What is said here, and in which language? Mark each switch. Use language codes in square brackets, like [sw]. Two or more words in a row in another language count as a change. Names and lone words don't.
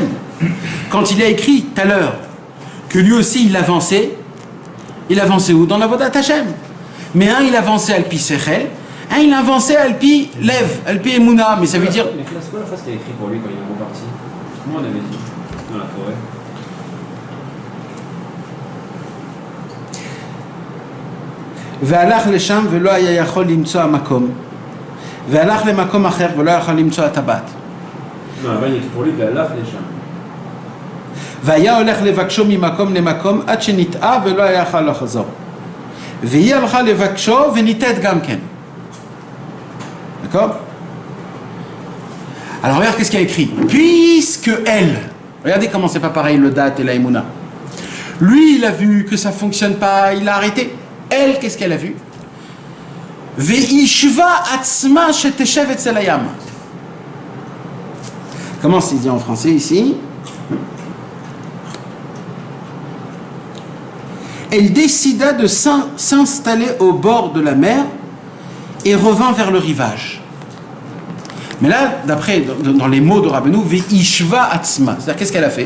[fr] Quand il a écrit tout à l'heure que lui aussi il avançait où? Dans l' [he] עבודת השם. [fr] Mais un il avançait [he] על פי שכל, [fr] un il avançait [he] על פי לב, על פי אמונה, [fr] mais ça veut dire... Mais c'est quoi la phrase qu'il a écrit pour lui quand il est reparti? Comment on avait dit? Dans la forêt. [he] והלך לשם ולא היה יכול למצוא המקום והלך למקום אחר ולא יכול למצוא הטבעת. [fr] Non, là-bas il écrit pour lui [he] והלך לשם. והיה הולך לבקשו ממקום למקום עד שנטעה ולא היה יכול לחזור. והיא הלכה לבקשו וניתת גם כן. [fr] D'accord? Alors regarde qu'est-ce qu'il y a écrit. Puisque elle, regardez comment c'est pas pareil le date et la Emouna. Lui il a vu que ça fonctionne pas, il a arrêté. Elle, qu'est-ce qu'elle a vu? [he] וישבה עצמה שתשב אצל הים. [fr] Comment c'est dit en français ici? Elle décida de s'installer au bord de la mer et revint vers le rivage. Mais là, d'après, dans les mots de Rabbeinu, [he] וישבה עצמה, [fr] c'est-à-dire qu'est-ce qu'elle a fait?